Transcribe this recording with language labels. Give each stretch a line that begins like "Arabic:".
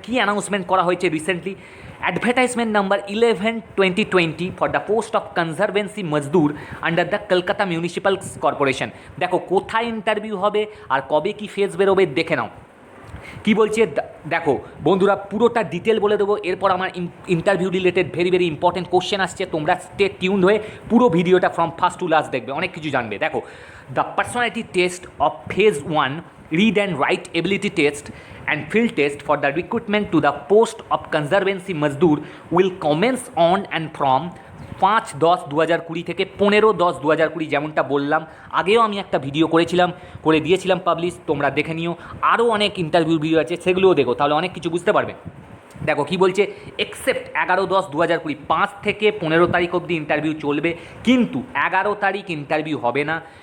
Bangla: কী announcement করা হয়েছে recently?
English: Advertisement number 11/2020 for the post of conservancy mazdoor under the Kolkata municipal corporation.
Bangla: দেখো কোথায় interview হবে আর কবে কি ফেজ বেরোবে দেখে নাও। কি বলছে দেখো বন্ধুরা, পুরোটা ডিটেল বলে দেবো। এরপর আমার
English: interview related very important question
Bangla: আসছে, তোমরা স্টে টিউনড হয়ে পুরো ভিডিওটা
English: from first to last
Bangla: দেখবে, অনেক কিছু জানবে।
English: দেখো, the personality test of phase 1, read and write ability test and field test for the recruitment to the post of conservancy mazdoor will commence on and from 5/10/2020 থেকে 15/10/2020।
Bangla: যেমনটা বললাম, আগেও আমি একটা ভিডিও করে দিয়েছিলাম পাবলিশ, তোমরা দেখে নিও। আরও অনেক ইন্টারভিউ ভিডিও আছে, সেগুলোও দেখো, তাহলে অনেক কিছু বুঝতে পারবে। দেখো কি বলছে, এক্সেপ্ট 11/10/2020, 5 থেকে 15 তারিখ অবধি ইন্টারভিউ চলবে, কিন্তু 11 তারিখ ইন্টারভিউ হবে না।